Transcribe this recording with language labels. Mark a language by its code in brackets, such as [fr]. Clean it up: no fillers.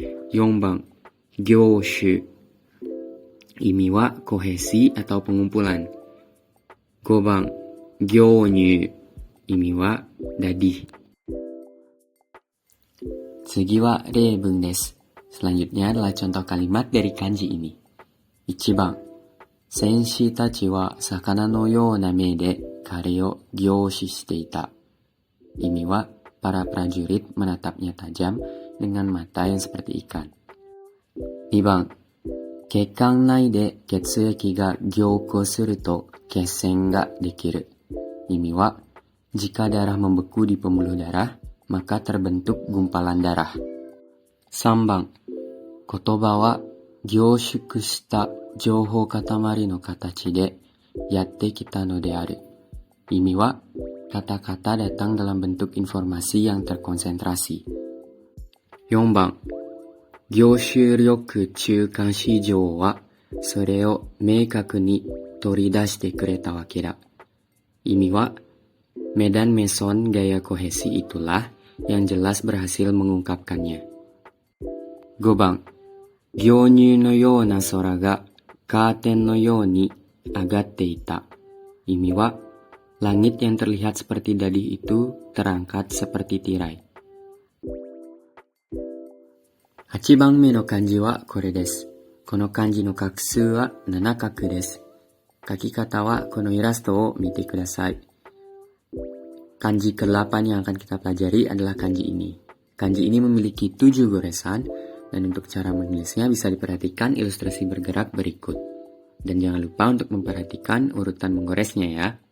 [ja] 4番、gyoshu. Imi wa [id] kohesi atau pengumpulan. [ja] 5番、gyonyu. Imi wa dadih. 次は例文です。 [id] Selanjutnya adalah contoh kalimat dari kanji ini. [ja] 1番、戦士たちは魚のような目で彼を凝視していた. [id] Ini wa, para prajurit menatapnya tajam dengan mata yang seperti ikan. [ja] 2番、血管内で血液が凝固すると血栓ができる. [id] Ini wa, jika darah membeku di pembuluh darah, maka terbentuk gumpalan darah. [ja] 3番、言葉は凝縮した情報塊の形でやってきたのである. [id] Ini wa, kata-kata datang dalam bentuk informasi yang terkonsentrasi. [ja] 4番、凝集力中間市場はそれを明確に取り出してくれたわけだ. [id] Ini wa, medan meson gaya kohesi itulah yang jelas berhasil mengungkapkannya. [ja] 5番、凝乳のような空がカーテンのように上がっていた. [id] Ini wa, langit yang terlihat seperti dadih itu terangkat seperti tirai. [ja] 8番目の漢字はこれです。この漢字の画数は7画です。書き方はこのイラストを見てください。 [id] Kanji ke-8 yang akan kita pelajari adalah kanji ini. Kanji ini memiliki 7 goresan, dan untuk cara menulisnya bisa diperhatikan ilustrasi bergerak berikut. Dan jangan lupa untuk memperhatikan urutan menggoresnya ya.